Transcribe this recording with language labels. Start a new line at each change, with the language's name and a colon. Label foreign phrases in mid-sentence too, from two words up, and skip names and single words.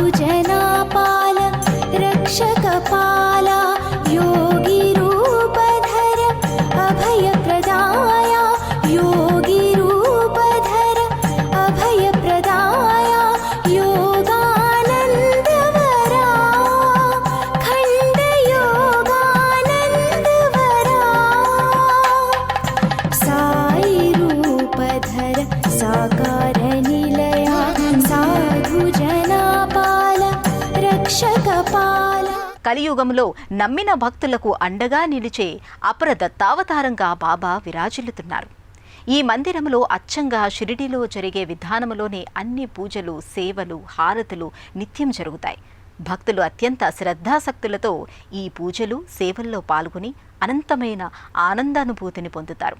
Sanskrit: जनापाल रक्षक पाला योगी रूपधर अभय प्रदाया योगी रूपधर अभय प्रदाया योगानंद वरा खंड योगानंद वरा साई रूपधर साकार निलया साधु जनापाल रक्षक पाला
Telugu: కలియుగంలో నమ్మిన భక్తులకు అండగా నిలిచే అపర దత్తావతారంగా బాబా విరాజిల్లుతున్నారు. ఈ మందిరంలో అచ్చంగా షిరిడీలో జరిగే విధానంలోనే అన్ని పూజలు, సేవలు, హారతులు నిత్యం జరుగుతాయి. భక్తులు అత్యంత శ్రద్ధాసక్తులతో ఈ పూజలు, సేవల్లో పాల్గొని అనంతమైన ఆనందానుభూతిని పొందుతారు.